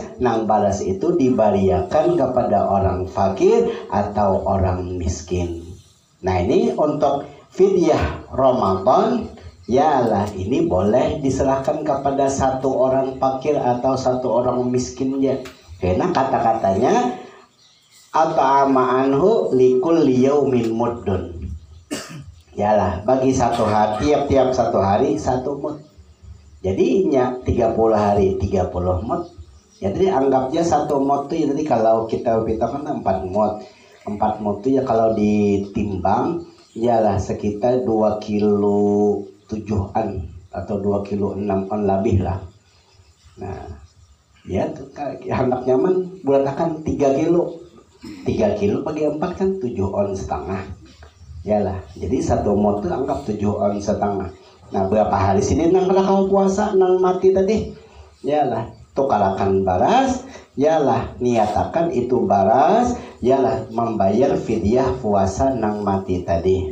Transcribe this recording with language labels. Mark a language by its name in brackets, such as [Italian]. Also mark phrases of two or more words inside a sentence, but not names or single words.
[Banjar] Nang baras itu dibariakan kepada orang fakir atau orang miskin. [Indonesian] Nah ini untuk fidyah Ramadan. Yalah, ini boleh diserahkan kepada 1 orang fakir atau 1 orang miskin ya. Karena kata-katanya [Arabic] أطعم عنه لكل يوم مد. [Indonesian] Yalah, bagi 1 hari, tiap-tiap 1 hari 1 mud. Jadinya 30 hari 30 mud. Jadi anggapnya 1 mud itu jadi kalau kita kan 4 mud. 4 mud itu ya kalau ditimbang yalah sekitar 2 kilo 7-an atau 2 kilo 6-an lebih lah. Nah, ya hendak nyaman bulatkan 3 kilo. 3 kilo bagi 4 kan 7 on setengah. Yalah, jadi 1 mot itu anggap 7 on setengah. Nah, berapa hari sini nang kalau puasa nang mati tadi? [Banjar] Yalah, tukarakan baras, yalah niatakan itu baras, yalah membayar fidyah puasa nang mati tadi.